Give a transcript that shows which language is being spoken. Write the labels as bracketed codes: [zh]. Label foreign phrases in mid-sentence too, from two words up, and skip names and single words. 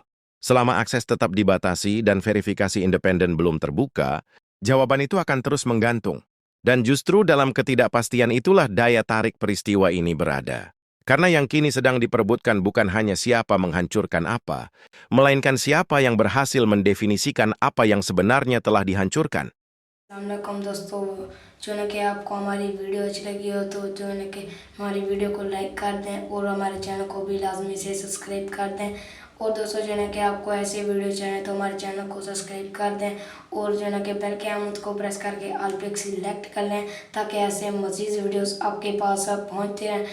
[id] Selama akses tetap dibatasi dan verifikasi independen belum terbuka, jawaban itu akan terus menggantung. Dan justru dalam ketidakpastian itulah daya tarik peristiwa ini berada. Karena yang kini sedang diperebutkan bukan hanya siapa menghancurkan apa, melainkan siapa yang berhasil mendefinisikan apa yang sebenarnya telah dihancurkan. [ur] السلام علیکم دوستو، جو ہے کہ آپ کو ہماری ویڈیو اچھی لگی ہو تو جو ہے کہ ہماری ویڈیو کو لائک کر دیں اور ہمارے چینل کو بھی لازمی سے سبسکرائب کر دیں اور دوستو جو ہے نا کہ آپ کو ایسے ویڈیو چاہیے تو ہمارے چینل کو سبسکرائب کر دیں اور جو ہے نا کہ بیل کے آئیکن کو پریس کر کے آل پے سلیکٹ کر لیں تاکہ ایسے مزید ویڈیوز آپ کے پاس پہنچتے رہیں.